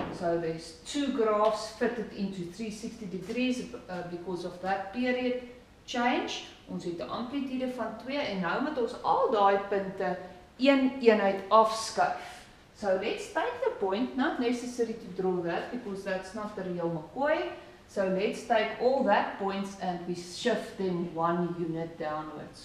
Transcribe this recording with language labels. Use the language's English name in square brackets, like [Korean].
[English] So there's 2 graphs fitted into 360 degrees because of that period change. [Afrikaans] Ons het 'n amplitude van 2 en nou moet ons al daai punte een eenheid afskuif. [English] So let's take the point, not necessary to draw that because that's not the real McCoy. So let's take all that points and we shift them 1 unit downwards.